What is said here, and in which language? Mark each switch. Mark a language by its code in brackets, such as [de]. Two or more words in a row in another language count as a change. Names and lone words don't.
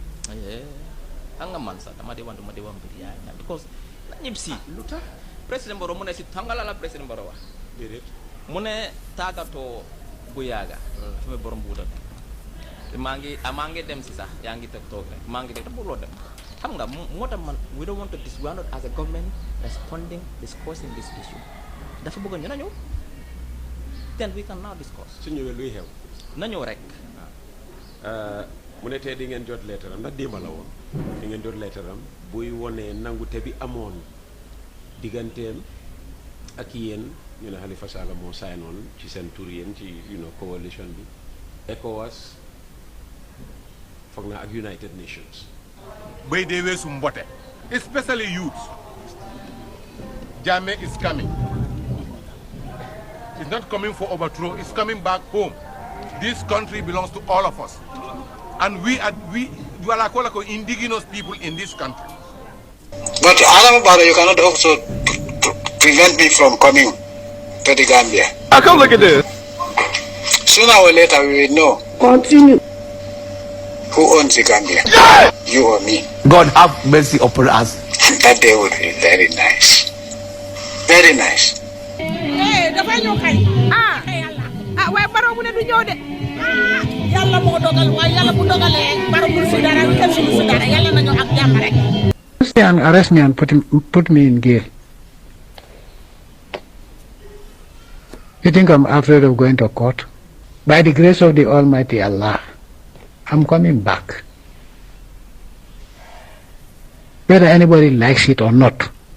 [wo] xam nga man sax dama di wan mbir yaa ñam because na ñib si lu tax président Barrow mu ne si xam nga la président Barrow wax. déedéet mu ne tàggatoo bu yaaga. fi mu borom buuta maa ngi dem si sax yaa ngi toog rek maa ngi dégg te bëggloo dem xam nga moo tax man [en] we don't want to we are not as a government responding discussing this issue [wo] dafa bëgg ñu na ñëw [en] then we can now discuss. [wo] su ñëwee luy xew. na ñëw rek. mu ne tey di ngeen jot leetaram ndax démb la woon di ngeen jot leetaram buy wonee nangute bi amoon digganteem ak yéen ñu ne Halifa Sallah moo signoon ci seen tur yéen ci coalition bi ECOWAS foog naa ak [en] United Nations. [wo] bay dee weesu mbote [en] especially youth. Jammeh is coming. It's not coming for overthrow, it's coming back home. This country belongs to all of us. And we are indigenous people in this country. But you cannot also prevent me from coming to the Gambia. I come look at this. Sooner or later we will know. Continue. Who owns the Gambia? Yeah! You or me? God have mercy upon us. That day would be very nice. Very nice. [wo] Hey, dafa ñëw kay. Waaye Barrow mu ne du ñëw de. Yàlla moo dogal waaye yàlla bu dogalee Barrow mu si dara kenn su si dara yàlla na ñëw ak jàmm rek. [en] And arrest me and put me in jail. You think I'm afraid of going to court? By the grace of the Almighty Allah, I'm coming back. Whether anybody likes it or not.